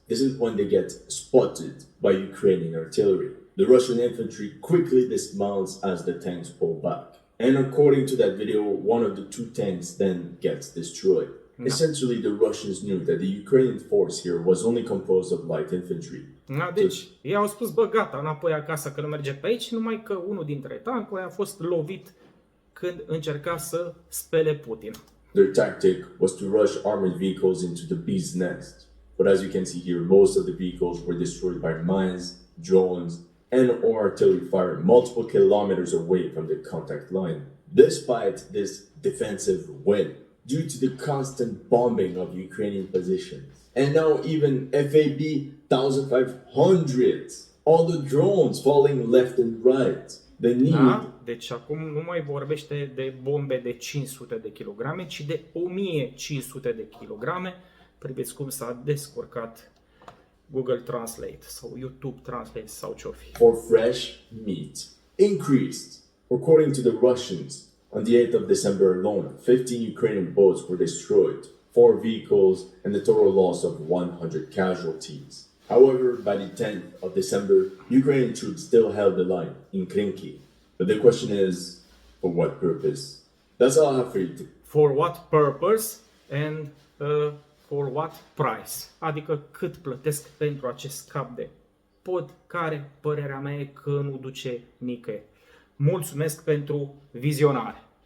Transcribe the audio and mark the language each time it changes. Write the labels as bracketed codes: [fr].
[en] This is when they get spotted by Ukrainian artillery. The Russian infantry quickly dismounts as the tanks pull back. And according to that video, one of the 2 tanks then gets destroyed. Essentially, the Russians knew that the Ukrainian force here was only composed of light infantry. [ro] Da, deci, ei au spus, bă, gata, înapoi acasă că nu merge pe aici, numai că unul dintre tancuri a fost lovit când încerca să spele Putin. [en] Their tactic was to rush armored vehicles into the bee's nest. But as you can see here, most of the vehicles were destroyed by mines, drones, and or artillery fire multiple kilometers away from the contact line. Despite this defensive win, due to the constant bombing of Ukrainian positions, and now even FAB 1500s, all the drones falling left and right, the need [ro] Da? Deci acum nu mai vorbește de bombe de 500 de kilograme, ci de 1500 de kilograme. Priviți cum s-a descurcat Google Translate sau YouTube Translate sau ce-o fi. [en] for fresh meat increased. According to the Russians, on the 8th of December alone, 15 Ukrainian boats were destroyed, 4 vehicles, and the total loss of 100 casualties. However, by the 10th of December, Ukrainian troops still held the line in Krinky. But the question is, for what purpose? That's all I have for you today. For what purpose and for what price? [ro] Adică cât plătesc pentru acest cap de pod, care, părerea mea, e că nu duce nicăieri. Mulțumesc pentru vizionare!